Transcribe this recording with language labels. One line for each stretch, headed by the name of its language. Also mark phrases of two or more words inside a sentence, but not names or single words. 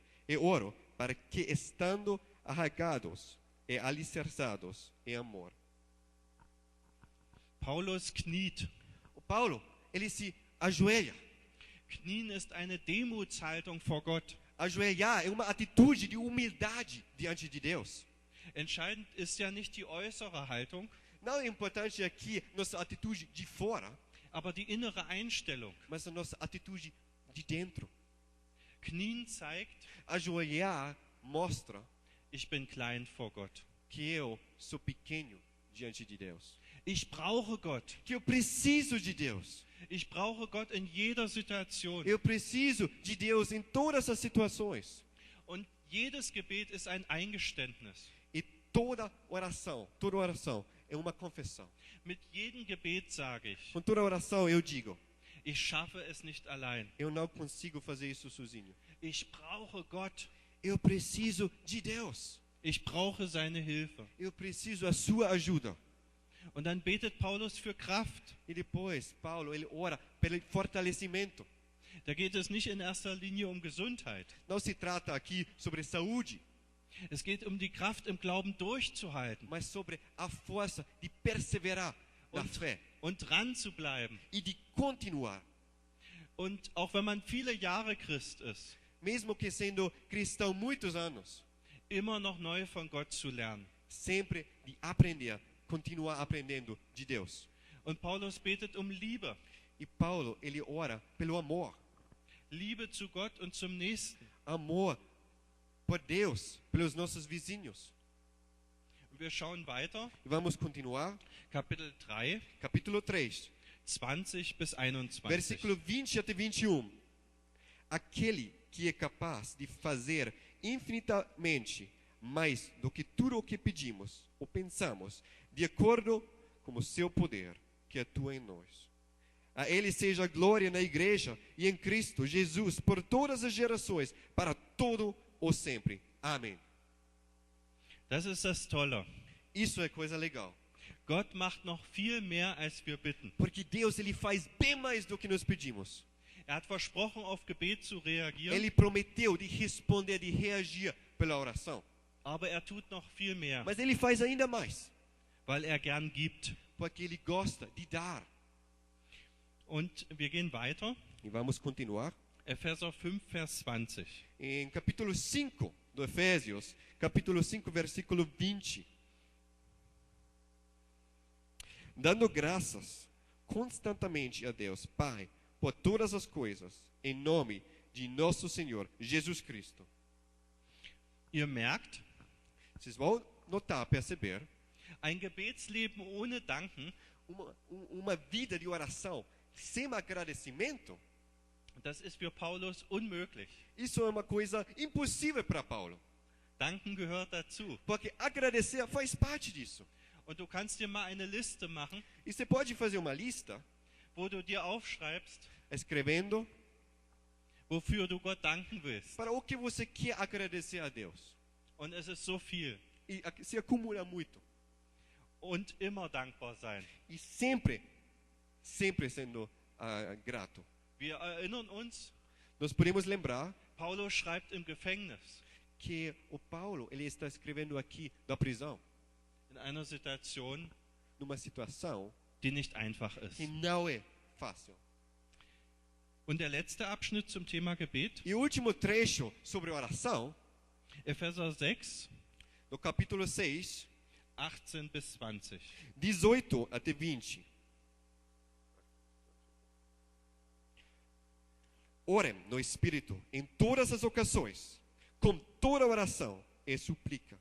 Portuguese: E oro para que, estando arraigados e alicerçados em amor.
German: Paulus kniet.
Portuguese: O Paulo, ele se ajoelha.
German: Knien ist eine Demutshaltung vor Gott.
Portuguese: Ajoelhar é uma atitude de humildade diante de Deus.
German: Entscheidend ist ja nicht die äußere Haltung,
Portuguese: Não é importante aqui nossa atitude de fora,
German: aber die innere Einstellung.
Portuguese: mas a nossa atitude de dentro.
German: Knien zeigt,
Portuguese: Ajoelhar mostra
German: ich bin klein vor Gott.
Portuguese: que eu sou pequeno diante de Deus.
German: Ich brauche Gott.
Portuguese: Que eu preciso de Deus.
German: Ich brauche Gott in jeder Situation.
Portuguese: Eu preciso de Deus em todas as situações.
German: Und jedes Gebet ist ein Eingeständnis.
Portuguese: E toda oração é uma confissão.
German: Mit jedem Gebet sage ich,
Portuguese: Com toda oração eu digo,
German: ich schaffe es nicht allein.
Portuguese: eu não consigo fazer isso sozinho.
German: Ich brauche Gott.
Portuguese: Eu preciso de Deus.
German: Ich brauche seine Hilfe.
Portuguese: Eu preciso a sua ajuda.
German: Und dann betet Paulus für Kraft.
Portuguese: E depois, Paulo, ele ora pelo fortalecimento.
German: Da geht es nicht in erster Linie um Gesundheit.
Portuguese: Não se trata aqui sobre saúde,
German: Es geht um die Kraft im Glauben durchzuhalten
Portuguese: mas sobre a força de perseverar na fé
German: und dran zu bleiben.
Portuguese: e de continuar.
German: Und auch wenn man viele Jahre Christ ist,
Portuguese: Mesmo que sendo cristão muitos anos,
German: immer noch neu von Gott zu lernen.
Portuguese: sempre de aprender, continuar aprendendo de Deus.
German: Und Paulus betet um Liebe.
Portuguese: E Paulo, ele ora pelo amor.
German: Liebe zu Gott und zum Nächsten.
Portuguese: Amor por Deus, pelos nossos vizinhos.
German: Und wir schauen weiter.
Portuguese: E vamos continuar.
German: Kapitel 3,
Portuguese: Capítulo 3,
German: 20 bis 21.
Portuguese: versículo 20 até 21. Aquele que é capaz de fazer infinitamente mais do que tudo o que pedimos ou pensamos, de acordo com o seu poder que atua em nós. A Ele seja a glória na igreja e em Cristo Jesus por todas as gerações, para todo o sempre. Amém.
German: Das ist das Tolle.
Portuguese: Isso é coisa legal.
German: Gott macht noch viel mehr, als wir bitten.
Portuguese: Porque Deus, Ele faz bem mais do que nós pedimos.
German: Er hat versprochen, auf Gebet zu reagieren,
Portuguese: Ele prometeu de responder, de reagir pela oração.
German: aber er tut noch viel mehr,
Portuguese: Mas Ele faz ainda mais,
German: weil er gern gibt.
Portuguese: porque Ele gosta de dar.
German: Und wir gehen weiter.
Portuguese: E vamos continuar.
German: Epheser 5, Vers 20.
Portuguese: Em capítulo 5 do Efésios, capítulo 5, versículo 20. Dando graças constantemente a Deus, Pai, por todas as coisas, em nome de nosso Senhor Jesus Cristo.
German: Ihr merkt,
Portuguese: Vocês vão notar, perceber,
German: ein Gebetsleben ohne Danken
Portuguese: uma vida de oração sem agradecimento,
German: das ist für Paulus unmöglich.
Portuguese: isso é uma coisa impossível para Paulo.
German: Danken gehört dazu.
Portuguese: Porque agradecer faz parte disso.
German: Und du kannst dir mal eine Liste machen,
Portuguese: E você pode fazer uma lista,
German: wo du dir aufschreibst,
Portuguese: escrevendo,
German: wofür du Gott danken willst.
Portuguese: para o que você quer agradecer a Deus.
German: Und es ist so viel.
Portuguese: E se acumula muito.
German: Und immer dankbar sein.
Portuguese: E sempre sendo grato.
German: Wir erinnern uns,
Portuguese: Nós podemos lembrar
German: Paulus schreibt im Gefängnis,
Portuguese: que o Paulo ele está escrevendo aqui da prisão,
German: in einer Situation,
Portuguese: numa situação
German: die nicht einfach ist.
Portuguese: que não é fácil.
German: Und der letzte Abschnitt zum Thema Gebet,
Portuguese: E o último trecho sobre oração,
German: Epheser 6,
Portuguese: no capítulo 6,
German: 18 bis 20.
Portuguese: 18 até 20. Orem no Espírito em todas as ocasiões, com toda oração e súplica.